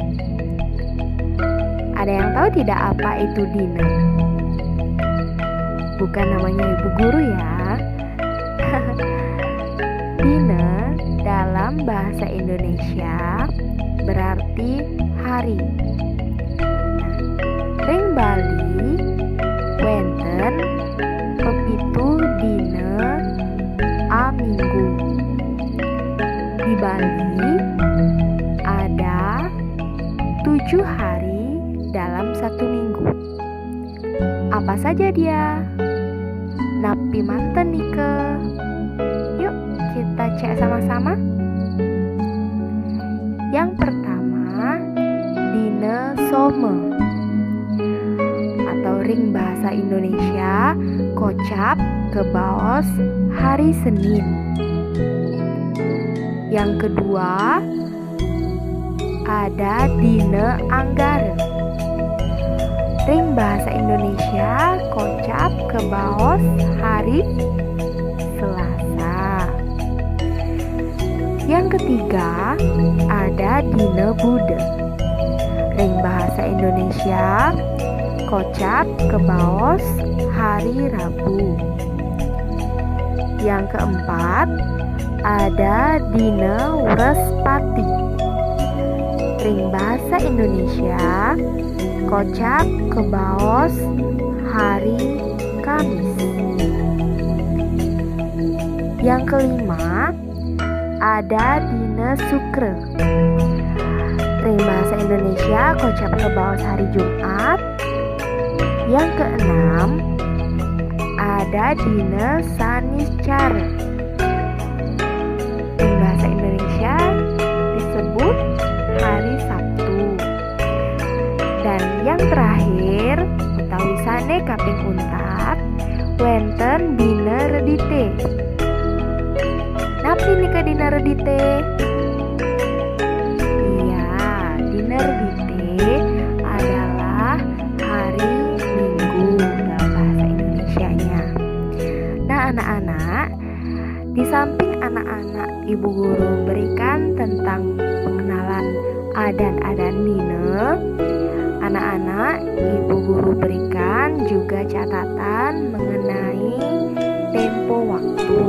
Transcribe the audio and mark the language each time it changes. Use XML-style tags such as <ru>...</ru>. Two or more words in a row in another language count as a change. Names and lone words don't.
<id>Ada yang tahu tidak apa itu dina? Bukan namanya Ibu Guru ya. Dina dalam bahasa Indonesia berarti hari.</id> <ban>Ring Bali wenten pepitu dina a minggu.</ban> <id>Di Bali ada 7 hari dalam satu minggu. Apa saja dia?</id> <ban>Napi manten nike.</ban> <id>Yuk kita cek sama-sama. Yang pertama,</id> <ban>dina some atau ring bahasa Indonesia kocap kebaos hari Senin.</ban> <id>Yang kedua, ada dina Anggara.</id> <ban>Ring bahasa Indonesia kocap kebaos hari Selasa.</ban> <id>Yang ketiga, ada dina Buddha.</id> <ban>Ring bahasa Indonesia kocap kebaos hari Rabu.</ban> <id>Yang keempat, ada dina Wrespati.</id> <ban>Ring bahasa Indonesia kocap kebaos hari Kamis.</ban> <id>Yang kelima, ada dina Sukra.</id> <ban>Ring bahasa Indonesia kocap kebaos hari Jumat.</ban> <id>Yang keenam, ada dina Saniscara. Ring bahasa Indonesia disebut hari Sabtu. Dan yang terakhir,</id> <ban>utawi sane kaping untat, wenten dina Redite. Napi nika dina Redite?</ban> <id>Iya, dina Redite adalah hari Minggu dalam bahasa Indonesianya. Nah anak-anak, di samping anak-anak Ibu Guru berikan tentang pengenalan</id> <ban>adan-adan dina,</ban> <id>anak-anak Ibu Guru berikan juga catatan mengenai tempo waktu.</id>